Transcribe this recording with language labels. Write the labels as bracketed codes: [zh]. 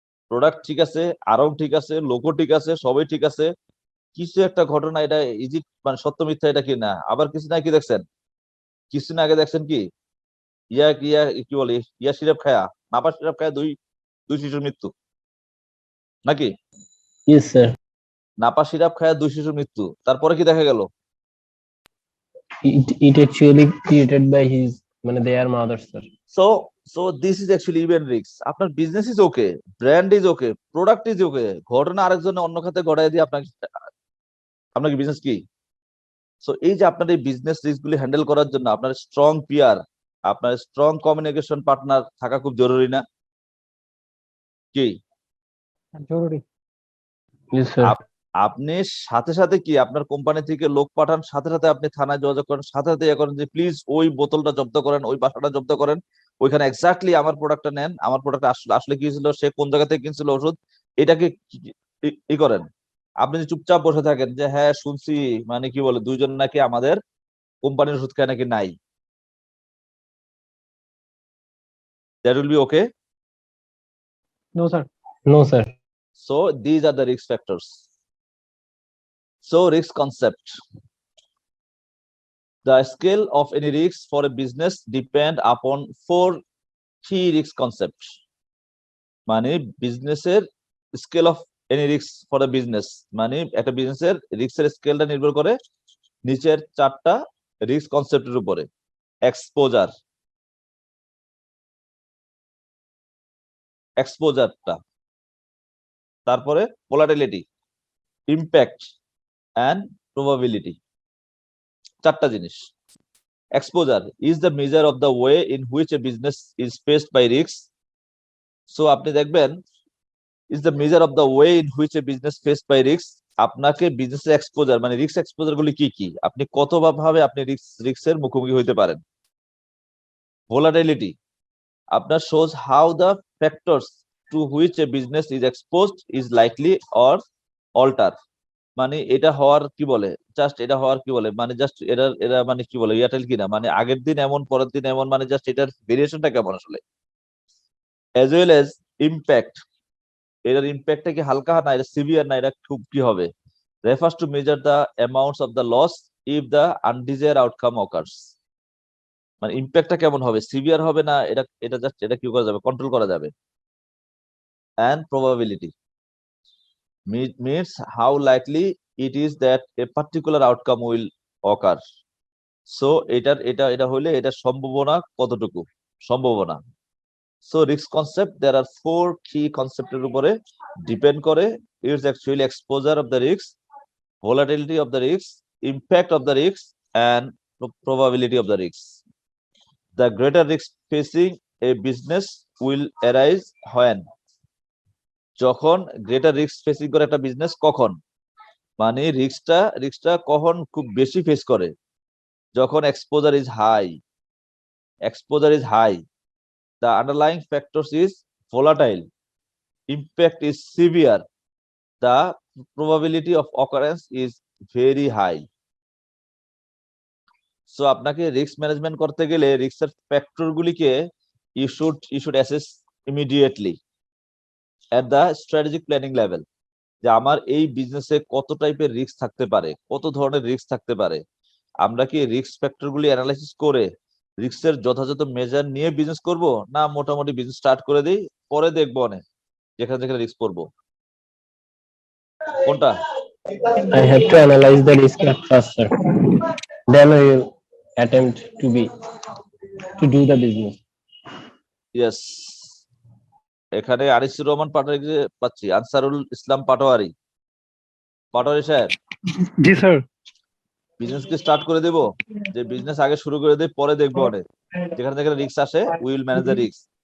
[bn] Product ঠিক আছে, আরং ঠিক আছে, লোগো ঠিক আছে, সবই ঠিক আছে, কিছু একটা ঘটনা, এটা ইজি মানে সত্য মিথ্যা এটা কি না। আবার কিছুদিন আগে কি দেখছেন, কিছুদিন আগে দেখছেন কি কি বলে ইয়া সিরাপ খায়া, নাপা সিরাপ খায়া দুই দুই শিশুর মৃত্যু নাকি। [en] Yes, sir. [bn] নাপা সিরাপ খায়া দুই শিশুর মৃত্যু, তারপরে কি দেখা গেল? [en] It actually created by his, their mother, sir. So so this is actually event risk. [bn] আপনার [en] business is okay, brand is okay, [bn] product is okay, ঘটনা আরেকজনের অন্য খাতে ঘটাই দিয়ে আপনাকে আপনাকে বিজনেস কি। সো এই যে আপনার এই বিজনেস রিস্ক গুলি হ্যান্ডেল করার জন্য আপনার স্ট্রং পিয়ার, আপনার স্ট্রং কমিউনিকেশন পার্টনার থাকা খুব জরুরি না কি। জরুরি। [en] Yes, sir. [bn] আপনি সাথে সাথে কি আপনার কোম্পানি থেকে লোক পাঠান, সাথে সাথে আপনি থানায় যোগাযোগ করেন, সাথে সাথে ইয়ে করেন যে প্লিজ ওই বোতলটা জব্দ করেন, ওই বাসাটা জব্দ করেন, ওইখানে এক্স্যাক্টলি আমার প্রোডাক্টটা নেন, আমার প্রোডাক্ট আসলে আসলে কি ছিল, সে কোন জায়গা থেকে কিনছিল ওষুধ, এটাকে ই করেন। আপনি যদি চুপচাপ বসে থাকেন যে হ্যাঁ শুনছি, মানে কি বলে দুইজন নাকি আমাদের কোম্পানির ওষুধ খায় নাকি নাই, [en] That will be okay. No sir. No, sir. So these are the risk factors. So risk concept. The scale of any risk for a business depend upon four key risk concepts. [bn] মানে বিজনেসের [en] scale of any risk for a business, [bn] মানে একটা বিজনেসের রিস্কের স্কেলটা নির্ভর করে নিচের চারটা risk কনসেপ্টের উপরে। এক্সপোজার, এক্সপোজারটা, তারপরে ভোলাটিলিটি, ইম্প্যাক্ট এন্ড প্রবাবিলিটি, চারটা জিনিস। [en] Exposure is the measure of the way in which a business is faced by risks. So [bn] আপনি দেখবেন [en] is the measure of the way in which a business faced by risks. [bn] আপনাকে বিজনেসের exposure মানে risk exposure গুলি কি কি, আপনি কত ভাবে আপনি রিস্কের মুখোমুখি হইতে পারেন। [en] Volatility আপনার shows how the factors to which a business is exposed is likely or alter. [bn] মানে এটা হওয়ার কি বলে, জাস্ট এটা হওয়ার কি বলে, মানে জাস্ট এরা এরা মানে কি বলে ইয়াটেল কিনা, মানে আগের দিন এমন পরের দিন এমন, মানে জাস্ট এটার ভেরিয়েশনটা কেমন আসলে। [en] as well as [bn] ইম্প্যাক্ট, এটার ইম্প্যাক্টটা কি হালকা না এটা সিভিয়ার না এটা খুব কি হবে। [en] Refers to measure the amounts of the loss if the undesire outcome occurs. [bn] মানে ইম্প্যাক্টটা কেমন হবে, সিভিয়ার হবে না এটা এটা জাস্ট এটা কি করা যাবে, কন্ট্রোল করা যাবে। [en] And probability means how likely it is that a particular outcome will occur. [bn] So এটা হইলে এটা সম্ভাবনা কতটুকু, সম্ভাবনা। [en] So risk concept there are four key concepts [bn] এর উপরে ডিপেন্ড করে। [en] It's actually exposure of the risk, volatility of the risk, impact of the risk and probability of the risk. The greater risk facing a business will arise when, [bn] যখন greater risk facing করে একটা business কখন, মানে রিস্কটা কখন খুব বেশি face করে, যখন [en] Exposure is high, exposure is high, the underlying factors is volatile, impact is severe, the probability of occurrence is very high. [bn] So আপনাকে রিস্ক ম্যানেজমেন্ট করতে গেলে রিস্কের ফ্যাক্টর গুলিকে [en] you should assess immediately at the strategic planning level, [bn] যে আমার এই বিজনেসে কত টাইপের রিস্ক থাকতে পারে, কত ধরনের রিস্ক থাকতে পারে। আমরা কি রিস্ক ফ্যাক্টর গুলি অ্যানালাইসিস করে রিস্কের যথাযথ মেজার নিয়ে বিজনেস করব, না মোটামুটি বিজনেস স্টার্ট করে দিই, পরে দেখবো অনেক যেখানে যেখানে রিস্ক পড়বো? কোনটা? [en] I have to analyze the risk at first, sir. Then I will attempt to do the business. [bn] Yes, এখানে আনিসুর রহমান পাটোয়ারি পাচ্ছি, আনসারুল ইসলাম পাটোয়ারি। পাটোয়ারি সাহেব, জি স্যার। বিজনেস কি স্টার্ট করে দেবো? যে বিজনেস আগে শুরু করে দিই, পরে দেখবো অনেক যেখানে যেখানে রিস্ক আসে, [en] Will manage the risk.